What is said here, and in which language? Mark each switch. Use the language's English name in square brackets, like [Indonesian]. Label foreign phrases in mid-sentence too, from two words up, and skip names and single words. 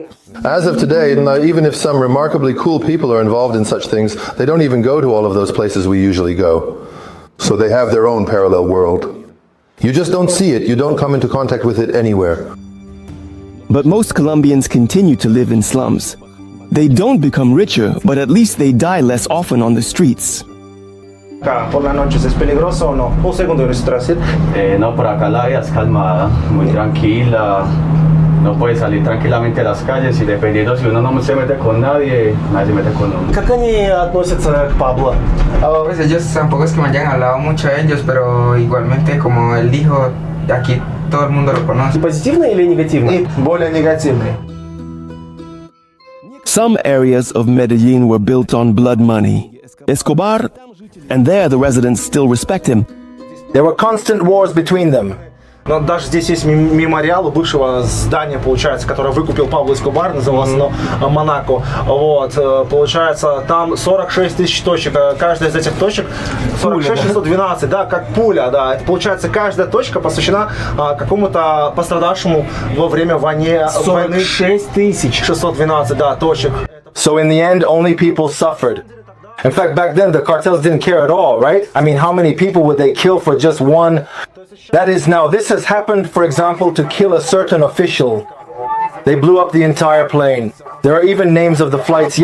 [English] As of today, even if some remarkably cool people are involved in such things, they don't even go to all of those places we usually go. So they have their own parallel world. You just don't see it. You don't come into contact with it anywhere. But most Colombians continue to live in slums. They don't become richer, but at least they die less often on the streets. [Spanish] ¿Por la noche es peligroso o no? Un segundo, no, por acá la vida es calmada, muy tranquila. No puede salir tranquilamente a las calles y dependiendo si uno no se mete con nadie, nadie se mete con uno. [Russian] Как они относятся к Pablo? [Spanish] Pues ellos tampoco es que me hayan hablado mucho de ellos, pero igualmente como él dijo, aquí todo el mundo lo conoce. [Russian] Позитивно или негативно? Более негативный. [English] Some areas of Medellin were built on blood money. Escobar, and there the residents still respect him. There were constant wars between them. [Russian] Но даже здесь есть мемориал у бывшего здания, получается, которое выкупил Пабло Эскобар, называлось оно Монако. Вот, получается, там 46 тысяч точек. Каждая из этих точек 46 612, да, как пуля, да. Это, получается, каждая точка посвящена какому-то пострадавшему во время войны. 46 612, да, точек. [English] So in the end, only people suffered. In fact, back then, the cartels didn't care at all, right? I mean, how many people would they kill for just one? That is, now, this has happened, for example, to kill a certain official. They blew up the entire plane. There are even names of the flights.